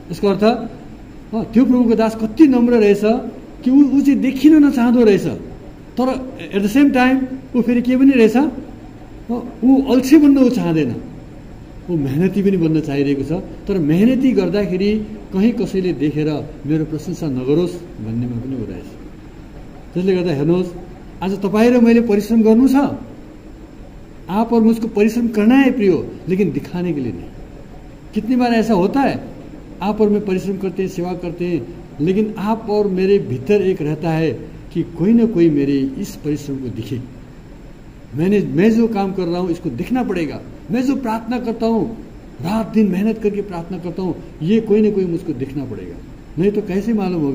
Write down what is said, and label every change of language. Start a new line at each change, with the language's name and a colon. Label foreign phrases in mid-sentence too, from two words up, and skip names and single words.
Nepali: यसको अर्थ त्यो प्रभुको दास कति नम्र रहेछ कि ऊ चाहिँ देखिन नचाहँदो रहेछ, तर
English: at the same time
Nepali: ऊ फेरि के पनि रहेछ, ऊ अल्छी बन्न ऊ चाहँदैन, ऊ मेहनती पनि बन्न चाहिरहेको छ। तर मेहनती गर्दाखेरि कहीँ कसैले देखेर मेरो प्रशंसा नगरोस् भन्नेमा पनि ऊ रहेछ। त्यसले गर्दा हेर्नुहोस्, आज तपाईँ र मैले परिश्रम गर्नु छ।
Hindi: आप और मुझको परिश्रम करना है प्रियो, लेकिन दिखाने के लिए नहीं। कितनी बार ऐसा होता है, आप और मैं परिश्रम करते हैं, सेवा करते हैं, लेकिन आप और मेरे भीतर एक रहता है कि कोई ना कोई मेरे इस परिश्रम को दिखे। मैं जो काम कर रहा हूँ इसको दिखना पड़ेगा। मैं जो प्रार्थना करता हूँ, रात दिन मेहनत करके प्रार्थना करता हूँ, ये कोई ना कोई मुझको दिखना पड़ेगा, नहीं तो कैसे मालूम होगा।